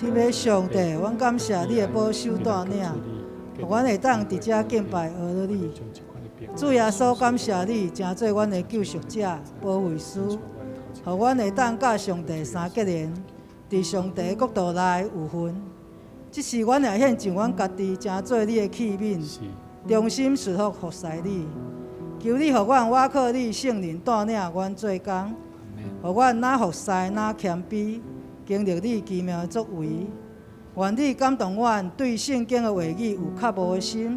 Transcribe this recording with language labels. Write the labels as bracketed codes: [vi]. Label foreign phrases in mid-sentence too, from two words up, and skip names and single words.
[nan] 天父上帝，阮感谢你的保守带领，互阮会当伫遮敬拜学了你。主耶稣，感谢你，真做阮的救赎者、保惠师，互阮会当甲上帝相结连，伫上帝国度内有份。即时，阮也献上阮家己，真做你的器皿，衷心顺服服侍你。求你互阮倚靠你圣灵带领阮做工，互阮哪服侍哪谦卑，经历你奇妙的作为。愿你感动阮对圣经的话语有较无的心。